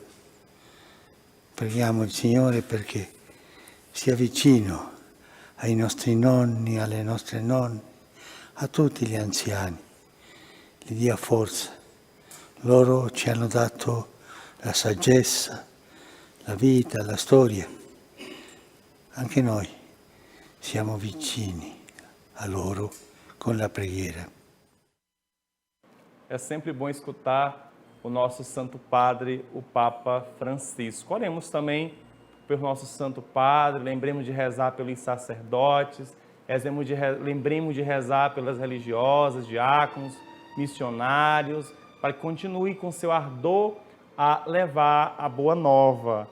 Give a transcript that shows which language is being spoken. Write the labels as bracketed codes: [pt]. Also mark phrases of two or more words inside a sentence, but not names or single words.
[it] Preghiamo il Signore perché sia vicino ai nostri nonni, alle nostre nonne, a tutti gli anziani, gli dia forza. Loro ci hanno dato la saggezza, la vita, la storia. Anche noi siamo vicini a loro con la preghiera. [pt] É sempre bom escutar o nosso Santo Padre, o Papa Francisco. Oremos também pelo nosso Santo Padre, lembremos de rezar pelos sacerdotes, lembremos de rezar pelas religiosas, diáconos, missionários, para que continue com seu ardor a levar a boa nova.